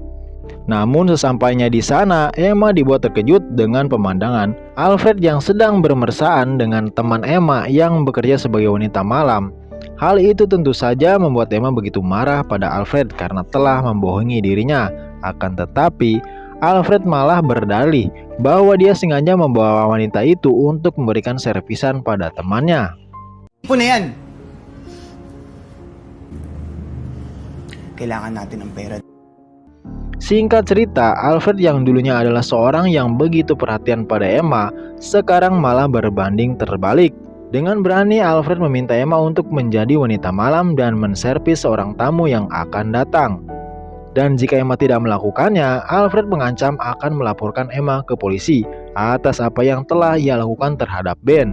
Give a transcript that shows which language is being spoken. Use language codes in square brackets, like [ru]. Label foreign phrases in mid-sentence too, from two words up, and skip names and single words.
[id] Namun sesampainya di sana, Emma dibuat terkejut dengan pemandangan Alfred yang sedang bermesraan dengan teman Emma yang bekerja sebagai wanita malam. Hal itu tentu saja membuat Emma begitu marah pada Alfred karena telah membohongi dirinya. Akan tetapi, Alfred malah berdalih bahwa dia sengaja membawa wanita itu untuk memberikan servisan pada temannya. [tl] Ipon na yan. Kailangan natin ng pera. [id] Singkat cerita, Alfred yang dulunya adalah seorang yang begitu perhatian pada Emma, sekarang malah berbanding terbalik. Dengan berani, Alfred meminta Emma untuk menjadi wanita malam dan menservis seorang tamu yang akan datang. Dan jika Emma tidak melakukannya, Alfred mengancam akan melaporkan Emma ke polisi atas apa yang telah ia lakukan terhadap Ben.